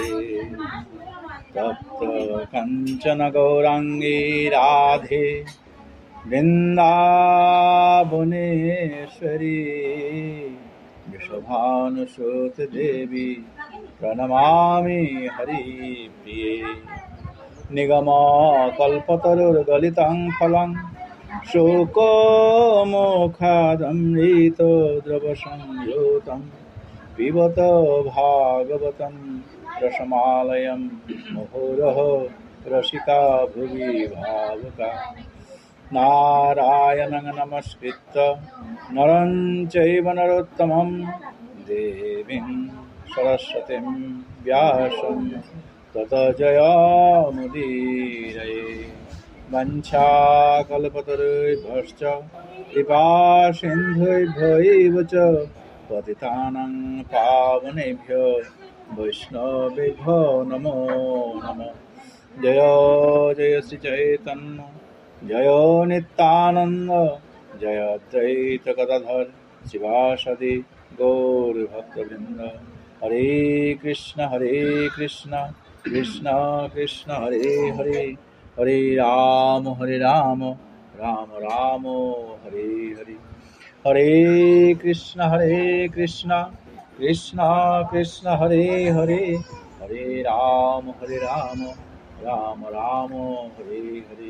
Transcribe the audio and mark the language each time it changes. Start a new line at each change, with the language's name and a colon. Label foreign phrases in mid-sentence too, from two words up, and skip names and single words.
Sanskrit: তপ্ত কাঞ্চন গৌরাঙ্গী রাধে বৃন্দাবনেশ্বরী, বৃষভানুসুতে দেবী প্রণমামি হরিপ্রিয়ে। নিগম কল্পতরুর্গলিতং ফলং শোকমুখাদমৃত দ্রবসংযুতং পিবত ভাগবতং রসমালয়ং মুহুরঃ রসিকা ভুবি ভাবুকা। নারায়ণং নমস্কৃত্য নরং চৈব নরোত্তমং দেবীং সরস্বতীং ব্যাসং ততো জয়मुदीरये। वञ्चाकल्पतरुभ्यश्च कृपासिन्धुभ्यैव च पतितानां पावनेभ्यो वैष्णवेभ्यो नमो नमः। जय जय श्री चैतन्य जय नित्यानंद, जय अद्वैत गदाधर शिवासादि गौरभक्तवृंद। हरे कृष्ण कृष्ण कृष्ण हरे हरे, हरे राम राम राम हरे हरे। हरे कृष्ण कृष्ण कृष्ण हरे हरे, हरे राम राम राम हरे हरे।